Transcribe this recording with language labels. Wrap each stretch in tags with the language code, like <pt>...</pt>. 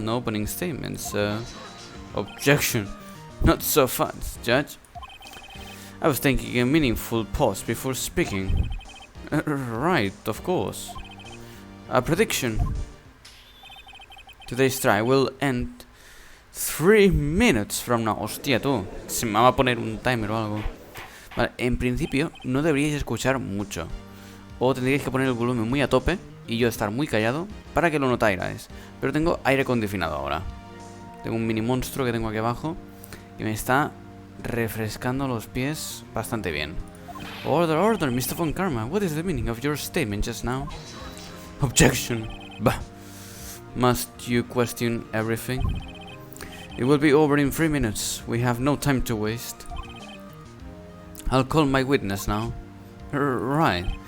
<en>No opening statements. Objection. Not so fast, Judge. I was taking a meaningful pause before speaking. Right, of course. A prediction. Today's trial will end 3 minutes from now.</en> <es>Hostia, tú. Se me va a poner un timer o algo. Vale, en principio no deberíais escuchar mucho. O tendríais que poner el volumen muy a tope y yo estar muy callado para que lo notarais. Pero tengo aire acondicionado ahora. Tengo un mini monstruo que tengo aquí abajo y me está refrescando los pies bastante bien.</es> <en>Order, order, Mr. Von Karma. What is the meaning of your statement just now? Objection. Bah. Must you question everything? It will be over in 3 minutes. We have no time to waste. I'll call my witness now. Right.</en>